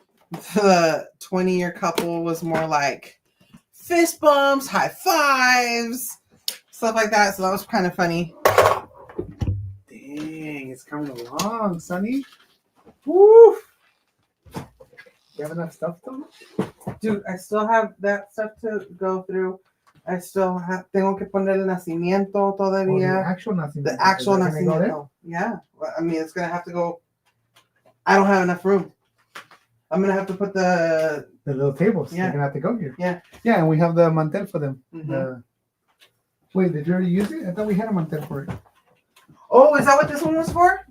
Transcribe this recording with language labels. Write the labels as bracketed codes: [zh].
[en] The 20-year couple was more like fist bumps, high fives, stuff like that. So that was kind of funny. Dang, it's coming along, Sonny. Woo! You have enough stuff, though? Dude, I still have that stuff to go through. I still [es] tengo que poner el nacimiento todavía. [en] The actual nacimiento. Yeah. Well, I mean, it's going to have to go. I don't have enough room. I'm going to have to put the little tables. Yeah. They're going to have to go here. Yeah. Yeah, and we have the mantel for them. Mm-hmm. Wait, did you already use it? I thought we had a mantel for it. Oh, is that what this one was for?